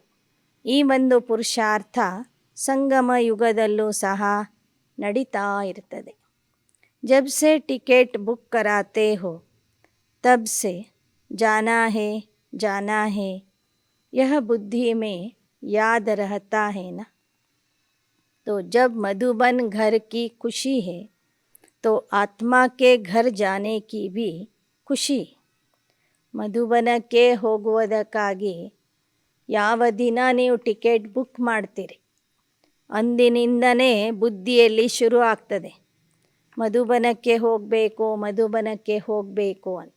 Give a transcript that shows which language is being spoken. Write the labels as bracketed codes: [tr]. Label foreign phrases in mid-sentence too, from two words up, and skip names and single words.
[kn] ಈ ಒಂದು ಪುರುಷಾರ್ಥ ಸಂಗಮ ಯುಗದಲ್ಲೂ ಸಹ ನಡೀತಾ ಇರ್ತದೆ. [hi] जब से टिकट बुक कराते हो तब से जाना है जाना है यह बुद्धि में याद रहता है ना. तो जब मधुबन घर की खुशी है तो आत्मा के घर जाने की भी ಖುಷಿ. [kn] ಮಧುಬನಕ್ಕೆ ಹೋಗುವುದಕ್ಕಾಗಿ ಯಾವ ದಿನ ನೀವು ಟಿಕೆಟ್ ಬುಕ್ ಮಾಡ್ತೀರಿ, ಅಂದಿನಿಂದನೇ ಬುದ್ಧಿಯಲ್ಲಿ ಶುರು ಆಗ್ತದೆ, ಮಧುಬನಕ್ಕೆ ಹೋಗಬೇಕು, ಮಧುಬನಕ್ಕೆ ಹೋಗಬೇಕು ಅಂತ.